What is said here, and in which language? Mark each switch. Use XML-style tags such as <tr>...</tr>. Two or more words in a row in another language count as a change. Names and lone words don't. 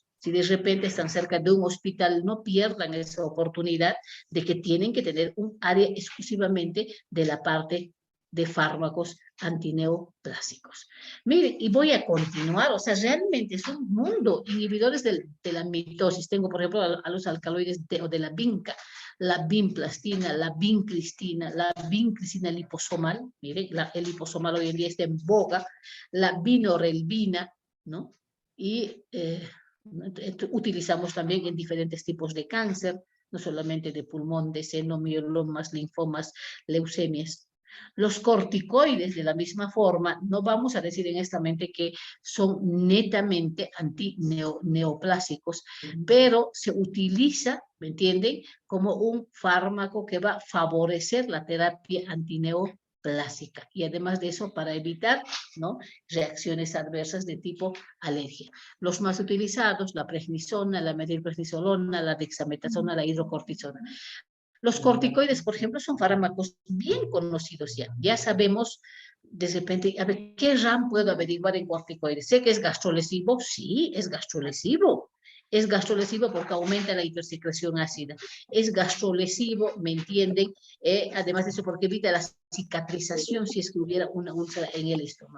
<es>Si de repente están cerca de un hospital, no pierdan esa oportunidad de que tienen que tener un área exclusivamente de la parte de fármacos antineoplásicos. Miren, y voy a continuar, o sea, realmente es un mundo, inhibidores de la mitosis. Tengo, por ejemplo, a los alcaloides de la vinca, la vinplastina, la vincristina, la vincristina liposomal, miren, el liposomal hoy en día está en boga, la vinorelbina, ¿no? Y utilizamos también en diferentes tipos de cáncer, no solamente de pulmón, de seno, mielomas, linfomas, leucemias. Los corticoides, de la misma forma, no vamos a decir en esta mente que son netamente antineoplásicos, pero se utiliza, ¿me entienden?, como un fármaco que va a favorecer la terapia antineoplásica y además de eso para evitar, ¿no?, reacciones adversas de tipo alergia. Los más utilizados, la prednisona, la metilprednisolona, la dexametasona, la hidrocortisona. Los corticoides, por ejemplo, son fármacos bien conocidos ya. Ya sabemos, de repente, a ver, ¿qué RAM puedo averiguar en corticoides? Sé que es gastrolesivo, sí, es gastrolesivo. Es gastrolesivo porque aumenta la hipersecreción ácida. Es gastrolesivo, ¿me entienden? Además de eso, porque evita la cicatrización si es que hubiera una úlcera en el estómago.</es>